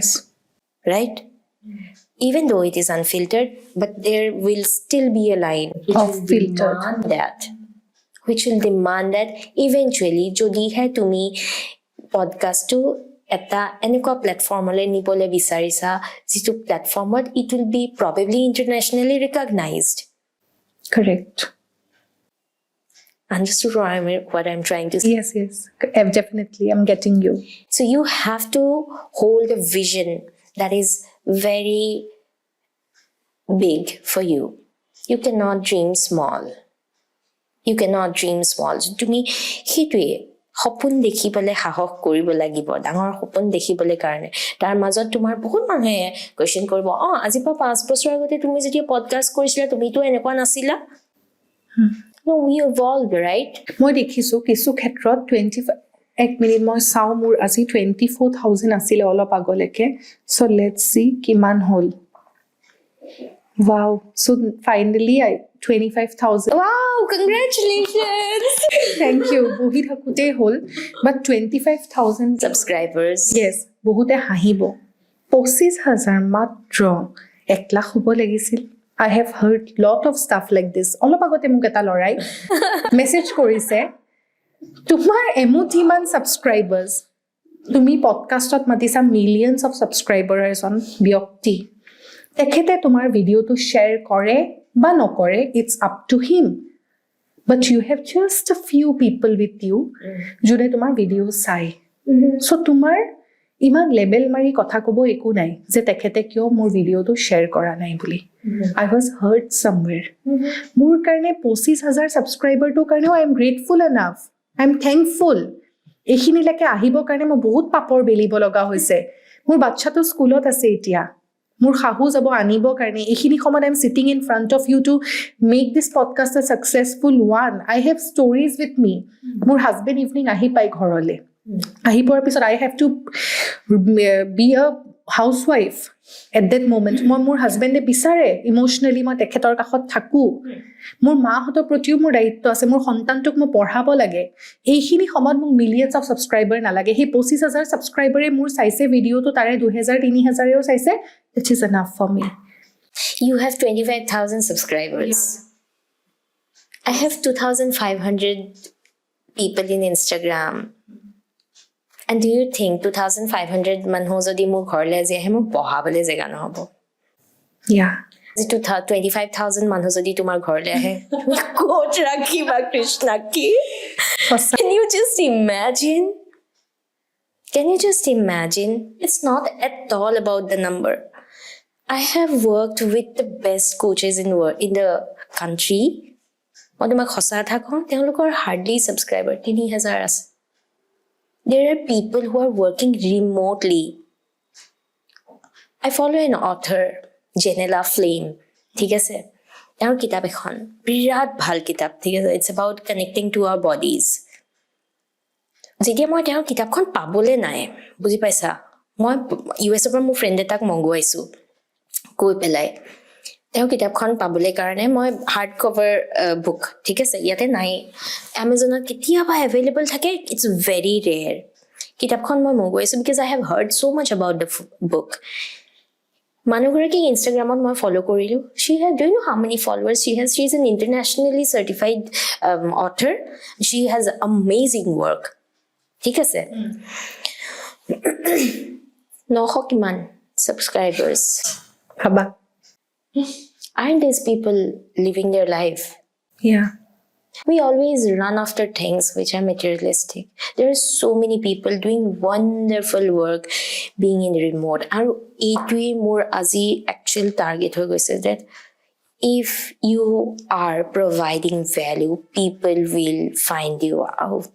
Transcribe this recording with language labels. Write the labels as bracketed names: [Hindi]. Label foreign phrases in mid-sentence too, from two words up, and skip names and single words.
[English] Right? Even though it is unfiltered, but there will still be a line Of filtered. Which will demand that eventually [Assamese] যদিহে তুমি পডকাষ্টটো এটা এনেকুৱা প্লেটফৰ্মলৈ নিবলৈ বিচাৰিছা যিটো প্লেটফৰ্মত [English] it will be probably internationally recognized. Correct. Understood what I'm trying to say? Yes. Definitely. I'm getting you. So you have to hold a vision that is very big for you. You cannot dream small. [Assamese] তুমি সেইটোৱে সপোন দেখিবলৈ সাহস কৰিব লাগিব, ডাঙৰ সপোন দেখিবলৈ কাৰণে। তাৰ মাজত তোমাৰ বহুত মানুহে কুৱেশ্যন কৰিব, আজিৰ পৰা 5 বছৰ আগতে তুমি যেতিয়া পডকাষ্ট কৰিছিলা তুমিতো এনেকুৱা নাছিলা। [English] No, we evolved, right? [Assamese] মই দেখিছোঁ কিছু ক্ষেত্ৰত 1 মিনিট মই চাওঁ, মোৰ আজি 24,000 আছিলে অলপ আগলৈকে। চ' [English] let's see [Assamese] কিমান হ'ল। Wow. [English] So finally 25,000. Wow, congratulations. Thank you. [Assamese] বহি থাকোঁতেই হ'ল। But 25,000 [English] subscribers. Yes. [Assamese] বহুতে হাঁহিব। 25,000 মাত্ৰ 1 লাখ হ'ব লাগিছিল। [English] I have heard lot of stuff like this. [Assamese] অলপ আগতে মোক এটা ল'ৰাই মেছেজ কৰিছে, তোমাৰ এমুঠিমান ছাবস্ক্ৰাইবাৰ্ছ, তুমি পডকাষ্টত মাতিছা [English] millions of subscriber [Assamese] এজন ব্যক্তি, তেখেতে তোমাৰ ভিডিঅ'টো শ্বেয়াৰ কৰে বা নকৰে, [English] It's up to him, but you have just a few people with you [Assamese] যোনে তোমাৰ ভিডিঅ' চাই। চ' তোমাৰ ইমান লেবেল মাৰি কথা ক'ব একো নাই যে তেখেতে কিয় মোৰ ভিডিঅ'টো শ্বেয়াৰ কৰা নাই বুলি। [English] I was hurt somewhere. [Assamese] মোৰ কাৰণে 25,000 ছাবস্ক্ৰাইবাৰটোৰ কাৰণেও [English] I am grateful enough, I am thankful. [Assamese] এইখিনিলৈকে আহিবৰ কাৰণে মই বহুত পাপৰ বেলিব লগা হৈছে। মোৰ বাচ্ছাটো স্কুলত আছে এতিয়া, মোৰ শাহু যাব আনিবৰ কাৰণে। এইখিনি সময়ত [English] I am sitting in front of you to make this podcast a successful one. I have stories with me. [Assamese] মোৰ হাজবেণ্ড ইভিনিং আহি পায় ঘৰলৈ, আহি পোৱাৰ পিছত [English] I have to be a housewife at that moment. [Assamese] মোৰ হাজবেণ্ডে বিচাৰে ইম'চনেলি মই তেখেতৰ কাষত থাকোঁ। মোৰ মাহঁতৰ প্ৰতিও মোৰ দায়িত্ব আছে, মোৰ সন্তানটোক মই পঢ়াব লাগে। এইখিনি সময়ত মোক [English] millions of subscriber [Assamese] নালাগে। সেই 25,000 ছাবস্ক্ৰাইবাৰে মোৰ চাইছে ভিডিঅ'টো, তাৰে 2,000-3,000ও চাইছে, [English] It is enough for me. You have 25,000 subscribers. Yeah. I have 2,500 people in Instagram. And do you think [Assamese] 2,500 মানুহ যদি মোৰ ঘৰলৈ আজি আহে মোক পঢ়াবলৈ জেগা নহ'ব? [English] Yeah. [Assamese] 25,000 মানুহ যদি তোমাৰ ঘৰলৈ আহে ক'ত ৰাখিবা কৃষ্ণাক্ষী? [English] Can you just imagine? It's not at all about the number. I have worked with the best coaches in the country. [Assamese] মই তোমাক সঁচা কথা কওঁ, তেওঁলোকৰ হাৰ্ডলি ছাবস্ক্ৰাইবাৰ 3,000 আছে। [English] There are people who are working remotely. I follow an author, Janella Flame. [Assamese] ঠিক আছে, তেওঁৰ কিতাপ এখন বিৰাট ভাল কিতাপ, ঠিক আছে, [English] It's about connecting to our bodies. [Assamese] যেতিয়া মই তেওঁৰ কিতাপখন পাবলৈ নাই, বুজি পাইছা, মই US-ৰ পৰা মোৰ ফ্ৰেণ্ড এটাক মংগুৱাইছোঁ কৈ পেলাই। তেওঁ কিতাপখন পাবলৈ কাৰণে মই [English] hard cover book, [Assamese] ঠিক আছে, ইয়াতে নাই, এমেজনত কেতিয়াবা এভেইলেবল থাকে, [English] It's very rare. [Assamese] কিতাপখন মই মগুৱাইছোঁ [English] because I have heard so much about the book. [Assamese] মানুহগৰাকীক ইনষ্টাগ্ৰামত মই ফ'ল' কৰিলোঁ. [English] She has, do you know how many followers she has? She is an internationally certified author. She has amazing work. [Assamese] ঠিক আছে? 900 কিমান subscribers. ভাবা. [English] Aren't these people living their life? Yeah. We always run after things which are materialistic. There are so many people doing wonderful work being in remote. And [Assamese] এইটো মোৰ আজি [English] actual target [Assamese] হৈ গৈছে [English] that if you are providing value, people will find you out.